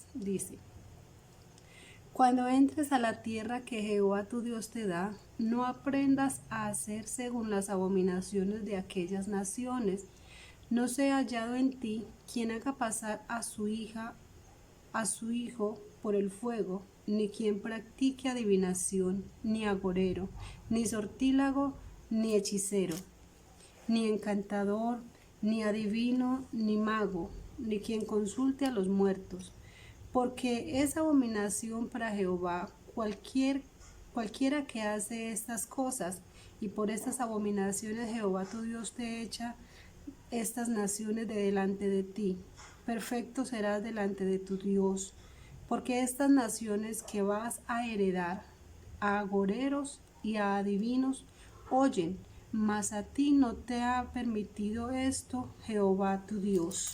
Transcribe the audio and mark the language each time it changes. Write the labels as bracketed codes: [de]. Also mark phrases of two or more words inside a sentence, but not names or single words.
[es] Dice: Cuando entres a la tierra que Jehová tu Dios te da, no aprendas a hacer según las abominaciones de aquellas naciones. No sea hallado en ti quien haga pasar a su hija, a su hijo por el fuego, ni quien practique adivinación, ni agorero, ni sortílago, ni hechicero, ni encantador, ni adivino, ni mago, ni quien consulte a los muertos, porque es abominación para Jehová cualquiera que hace estas cosas, y por estas abominaciones Jehová tu Dios te echa estas naciones de delante de ti. Perfecto serás delante de tu Dios, porque estas naciones que vas a heredar a agoreros y a adivinos oyen, mas a ti no te ha permitido esto Jehová tu Dios.